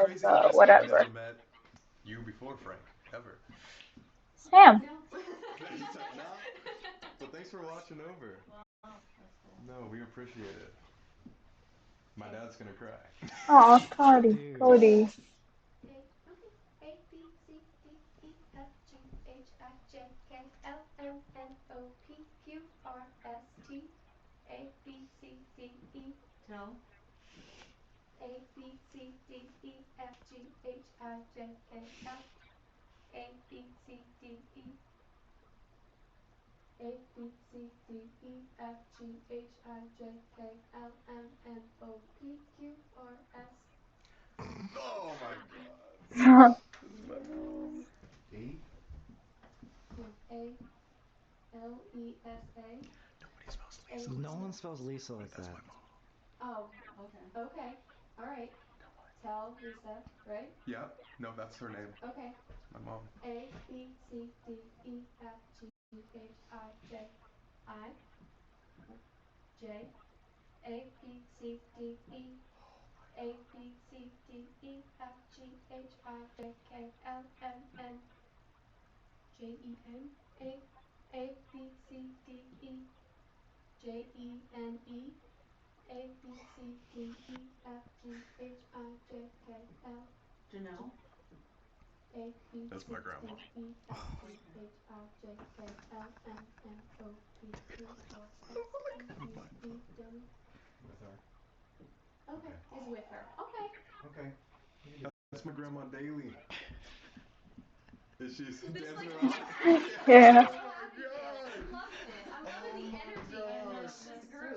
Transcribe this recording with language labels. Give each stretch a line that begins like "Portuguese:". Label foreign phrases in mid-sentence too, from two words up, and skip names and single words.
English: crazy. but Honestly, I whatever. never met you before, Frank, ever. Sam. No. Nah. But thanks for watching over. Wow, that's cool. No, we appreciate it. My dad's gonna cry. Oh, Cody. Dude. Cody. Okay. A B C D E F G H I J K L M N O P Q R S T A B C D E. Tell. A B C D E F G H I J K L. A B C D E. A B C D E F G H I J K L M N O P Q R S. Oh my God. This is my mom. E? No, A L E S A. Nobody spells Lisa. No one spells Lisa like That's that. my mom. Oh, Okay. okay. All right. Tell Lisa, right? Yep. No, that's her name. Okay. My mom. A B C D E F G H I J I J A B C D E A B C D E F G H I J K L M N J E N A B C D E J E N E A B C D E F G H I J K L Janelle. A B That's C my grandma. D E F G H I J K L M N O P Q R S T U V W. With her. Okay, is with her. Okay. Okay. That's my grandma Daly. Is she This dancing like around? Yeah. Oh my God. I'm loving it. I'm loving the energy in this group.